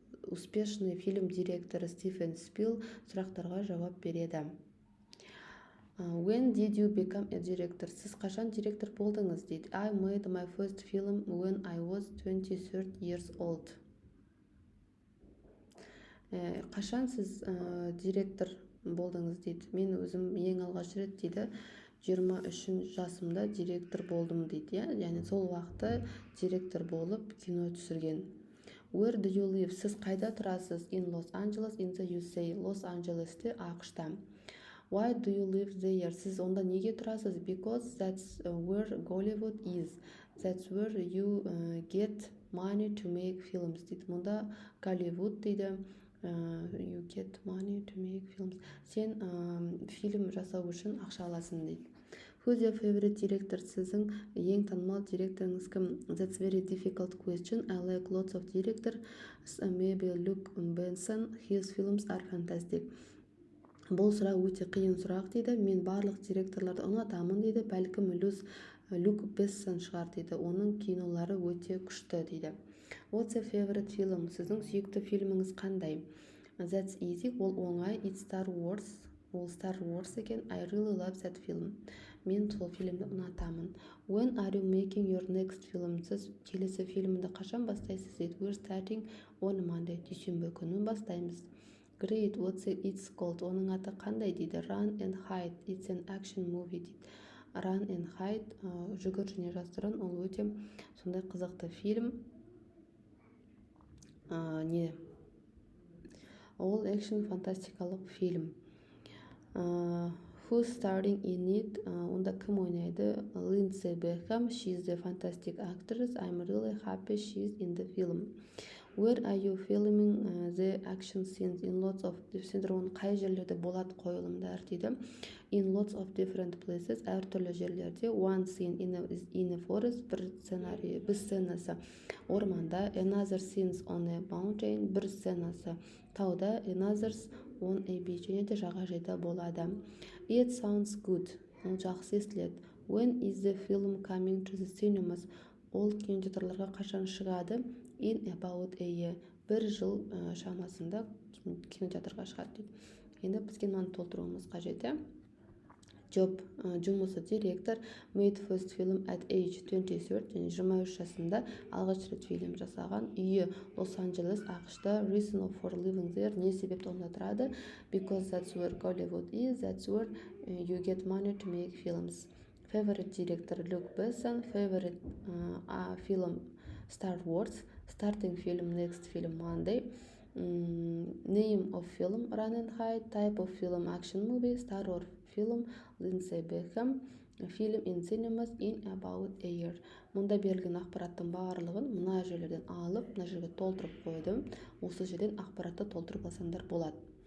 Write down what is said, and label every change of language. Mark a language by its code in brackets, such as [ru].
[kk] Успешный фильм директоры Стивен Спил сұрақтарға жауап береді. [en] When did you become a director? [kk] Сіз қашан директор болдыңыз дейді. [en] I made my first film when I was 23 years old. [kk] Қашан сіз директор болдыңыз дейді. Мен өзім ең алғаш рет дейді 23 жасымда директор болдым дейді. Яғни сол уақытта директор болып кино түсірген. [en] Where do you live? [kk] Сіз қайда тұрасыз? [en] In Los Angeles, in the USA. [kk] Лос-Анджелесте, ақш-та. [en] Why do you live there? [kk] Сіз онда неге тұрасыз? [en] Because that's where Hollywood is. That's where you get money to make films. [kk] Дейді. Мұнда Голливуд дейді. [en] You get money to make films. [kk] Сен фильм жасау үшін ақша аласың дейді. [en] Who's your favorite director? [kk] Сіздің ең танымал директорыңыз кім? [en] That's very difficult question. I like lots of directors. Maybe Luke Besson. His films are fantastic. [kk] Бұл сұрақ өте қиын сұрақ дейді. Мен барлық директорларды ұнатамын дейді. Бәлкім Люк Бессон шығар дейді. Оның кинолары өте күшті дейді. [en] What's your favorite film? [kk] Сіздің сүйікті фильміңіз қандай? [en] That's easy. [kk] Ол оңай. [en] It's Star Wars. [kk] Ол Star Wars екен. [en] I really love that film. [kk] Мен сол фильмді ұнатамын. [en] When are you making your next film? [kk] Сіз келесі фильмді қашан бастайсыз дейді. [en] We're starting on Monday. [kk] Дүйсенбі күні бастаймыз. [en] Great, what's it's called? [kk] Оның аты қандай дейді? [en] Run and Hide. It's an action movie дейді. [kk] Run and Hide, жүгір және жасырын, ол өте сондай қызықты фильм. Ол экшн фантастикалық фильм. [en] Who's starring in it? [kk] Онда кім ойнайды? [en] Lindsay Beckham. She's a fantastic actress. I'm really happy she's in the film. Where are you filming the action scenes? In lots of different [kk] қай жерлерде болады қойылымдар дейді. [en] In lots of different places, [kk] әртүрлі жерлерде. [en] One scene in a forest, [kk] бір сценасы орманда. [en] Another scenes on a mountain, [kk] бір сценасы тауда. [en] Another on a beach, [kk] және де жағажайда болады. [en] It sounds good. [kk] Ол жақсы естіледі. [en] When is the film coming to the cinemas? [kk] Ол кинотеатрларға қашан шығады? [en] In about a year. [kk] Бір жыл шамасында кинотеатрға шығады дейді. Енді бізге мынаны толтыруымыз қажет. Job, жұмысы директор, [en] made first film at age 23, [kk] және 23 жасында алғаш рет фильм жасаған. Үйі Лос-Анджелес, ақш-та. [en] Reason for living there, [kk] не себепті онда тұрады? [en] Because that's where Hollywood is, that's where you get money to make films. Favorite director Luke Besson. Favorite film Star Wars. Starting film, next film Monday. Name of film Run and Hide. Type of film action movie. Star Wars film Lindsay Beckham. Film in cinemas in about a year. [kk] Мұнда берілген ақпараттың барлығын мына жерлерден алып, мына жерге толтырып қойдым. Осы жерден ақпаратты толтырып алсаңдар болады.